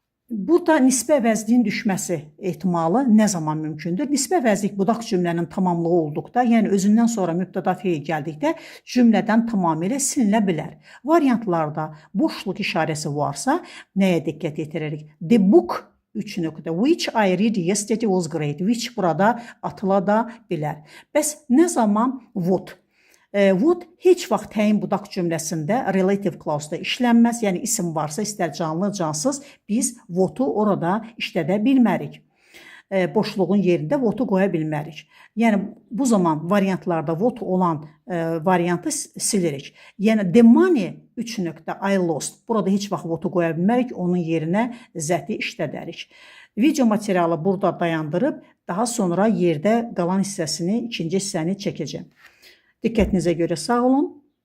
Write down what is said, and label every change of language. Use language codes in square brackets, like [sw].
[az] Burada nisbə əvəzliyin düşməsi ehtimalı nə zaman mümkündür? Nisbə əvəzlik budaq cümlənin tamamlığı olduqda, yəni özündən sonra mübtəda feil gəldikdə cümlədən tamamilə sililə bilər. Variantlarda boşluq işarəsi varsa, nəyə diqqət yetiririk? [en] The book which I read yesterday was great. [az] Which burada atıla da bilər. Bəs nə zaman what? What heç vaxt təyin budaq cümləsində relative clause-da işlənməz, yəni isim varsa, istər canlı, cansız, biz what-u orada işlədə bilmərik. Boşluğun yerində what-u qoya bilmərik. Yəni, bu zaman variantlarda what olan variantı silirik. Yəni, [en] the money I lost. [az] Burada heç vaxt what-u qoya bilmərik, onun yerinə zəti işlədərik. Video materialı burada dayandırıb, daha sonra yerdə qalan hissəsini, ikinci hissəni çəkəcəm. Diqqətinizə görə sağ olun.